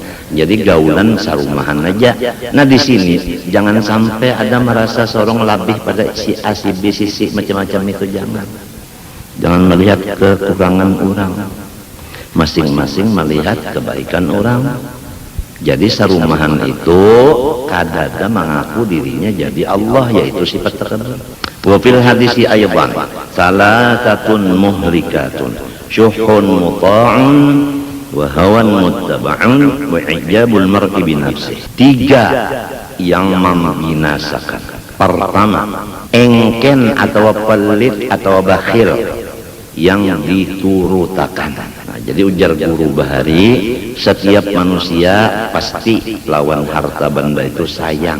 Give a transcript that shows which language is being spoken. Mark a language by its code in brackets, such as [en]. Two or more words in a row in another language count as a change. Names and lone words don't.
[bjn] Jadi gaulan sarumahan aja. Nah di sini jangan sampai ada merasa sorong lebih pada si A si B si C macam-macam itu jangan melihat kekurangan orang. Masing-masing melihat kebaikan orang. Jadi sarumahan itu kadada mengaku dirinya jadi Allah, yaitu sifat tertentu. [ar] وفي الحديث أيضا ثلاثة مهلكة شح مطاع وهوى متبع وإعجاب المرء بنفسه. [bjn] 3 yang membinasakan. Pertama, engken atau pelit atau bakhil yang diturutakan. Jadi ujar guru Bahari, setiap manusia pasti lawan harta benda itu sayang.